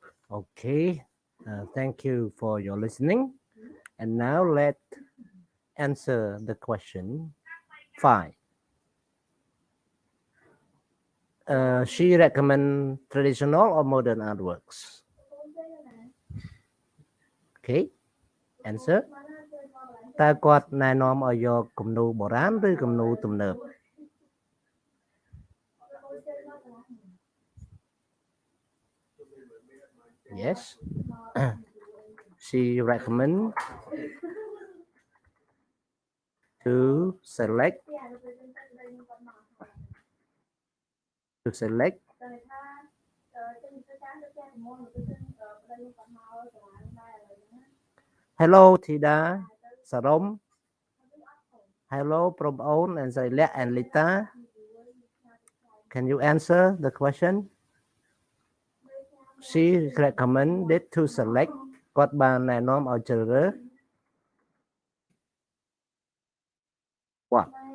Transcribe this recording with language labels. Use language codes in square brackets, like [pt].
[en] Okay, thank you for your listening. And now let's answer the question 5. She recommend traditional or modern artworks. Okay, answer. [km] តើគាត់ណែនាំឲ្យយកគំនូរបុរាណឬគំនូរទំនើប Yes. [en] She recommend to select Hello Thida, Sarom. Hello Probon and Zailia and Lita. Can you answer the question? She recommended to select [km] គាត់បានណែនាំឲ្យជ្រើសរើស [en] What?